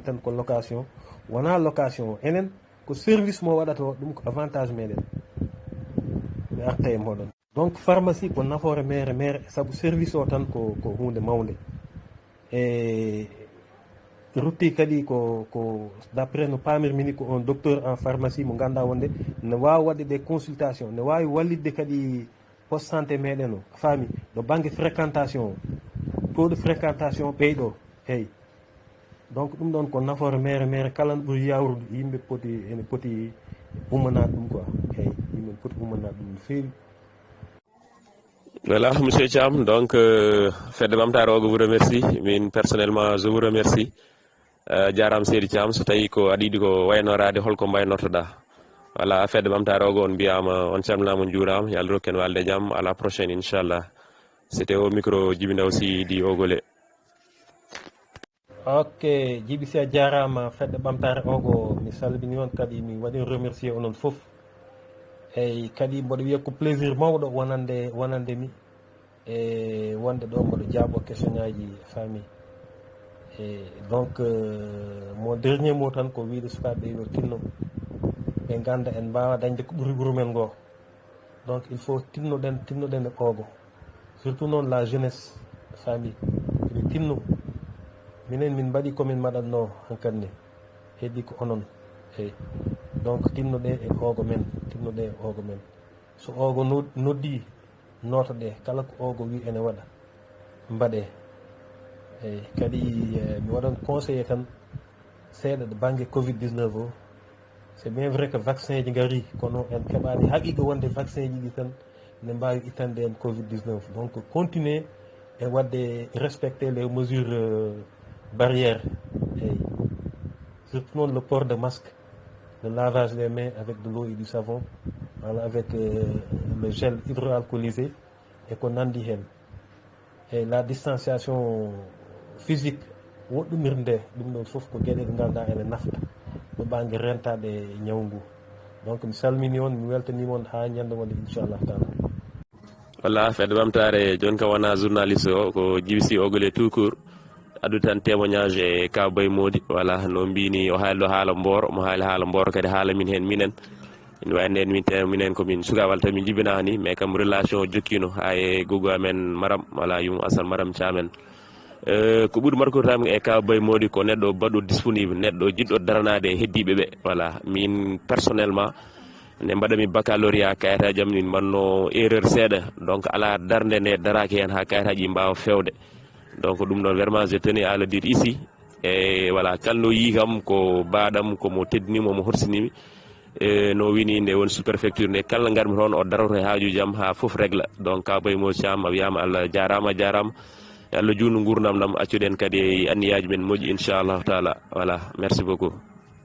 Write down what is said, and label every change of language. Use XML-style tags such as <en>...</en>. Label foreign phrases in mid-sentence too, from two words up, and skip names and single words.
<ff>tan ko location wona location o enen ko service mo waɗata o ɗum ko avantage meɗen mi arta e moɗon donc pharmacie ko nafoore mere saabu service o tan ko hunde mawde e rutti kadi ko</ff> <fr>d' après</fr> <ff>no pamirmini ko on</ff> <fr>docteur en pharmacie</fr> <ff>mo ganduɗa wonde ne wawi wadde</ff> <fr>des consultation</fr> <ff>ne wawi wallidde kadi</ff> <fr>poste santé</fr> <ff>meɗen o faami ɗo banggue fréquentation o</ff> <fr>taux de fréquentation</fr> <ff>ɓeyɗo eyyi donc ɗum ɗon ko nafoore mere kala no ɓuuri yawrude yimɓe ene poti ummanade ɗum quoi eyyi yimɓe poti ummanade ɗum no feewi.</ff> <fr>Voilà monsieur Thiam donc</fr> <ff>fedde ɓamtare o</ff> <fr>vous remercie</fr> <ff>min personnellement</ff> <fr>je vous remercie</fr> <ff>jarama seydi Thiam so tawi ko aɗa yiiɗi ko waynorade holko mbaynortoɗa voilà fedde ɓamtare ogo on mbiyama on calminama on juurama yo Allah rokku en walde jaam</ff> <fr>à la prochaine</fr> <ff>inchallah</ff> <fr>c'était au micro</fr> <ff>Djiby Ndaw Sy di Ogolé. ok Djiby Sy a jarama fedde ɓamtare ogo mi salmini on kadi mi waɗi remercier onon foof eyyi kadi mboɗo wiya ko plaisir mawɗo wonande mi e wonde ɗo mboɗo jaaɓo question ngaji faami e</ff> <fr>donc mon dernier mot</fr> <ff>tan ko wiide sukaɓe yo tinno ɓe ganda en mbawa dañde ko ɓuuri wuuro men ngo</ff> <fr>donc il faut</fr> <ff>tinnoɗen e ogo surtout noon</ff> <fr>la jeunesse</fr> <ff>faami ɓe tinno minen min mbaɗi komin mbaɗatno hankkadi ne heddi ko onon eyyi donc tinnoɗe e ogo men so ogo noddi notoɗe kala ko ogo wi ene waɗa mbaɗe eyyi kadi mi waɗan conseillé tan seeɗa ɗo banggue covid 19 o</ff> <fr>c'est bien vrai que vaccin</fr> <ff>ji ngari kono en keɓani haqiqa wonde vaccin ji ɗi tan ne mbawi ittande en</ff> <fr>covid 19 donc continuer et wadde respecter les mesures barrières eyyi surtout noon le port de masque, le lavage des mains avec de l'eau et du savon, voilà, avec le gel hydroalcoolisé et qu'on</fr> <ff>nandi hen.</ff> <fr>Et la distanciation physique,</fr> <ff>woɗɗumirde ɗum ɗon fof ko gueɗe ɗe ganduɗa ene nafta ɗo ɓangue rentade ñawu ngu. Donc mi salmini on, mi weltanima on ha ñande wonde inchallah taala. walla fedde ɓamtare joni kam wona journaliste o ko Djiby Ogole</ff> <fr>tout court</fr> <ff>addu tan témoignage e Kaw Bay Mody voilà no mbini o haali ɗo haala Mboro mo haali haala Mboro kadi haala min hen minen ene wayno en minen komin sukawal tan min jibinani mais kam relation jokkino ha e gogo amen Maram voilà yum Assane Maram Thiamen ko ɓuuri markoritami e Kaw Bay Mody ko neɗɗo baɗɗo disponible neɗɗo jiɗɗo daranade e heddiɓeɓe voilà min personnellement nde mbaɗami baccalauréat kayitaji am min mbanno erreur seeɗa donc ala darde nde daraki hen ha kayitaji mbawa fewde donc ɗum ɗon</ff> <fr>vraiment je tenais à le dire ici</fr> <ff>e voilà kalno yi kam ko baɗam komo teddinimo mo horsinimi no wini nde woni</ff> <fr>sous préfecture</fr> <ff>nde kala garmi toon o daroto e hajuji am ha foof régla donc Kaw Bay Mody Thiam a wiyama Allah jarama Allah juutnu gurdam ɗam accuɗen kadi anniyaji men moƴƴi inchallahu taala voilà</ff> <fr>merci beaucoup.</fr>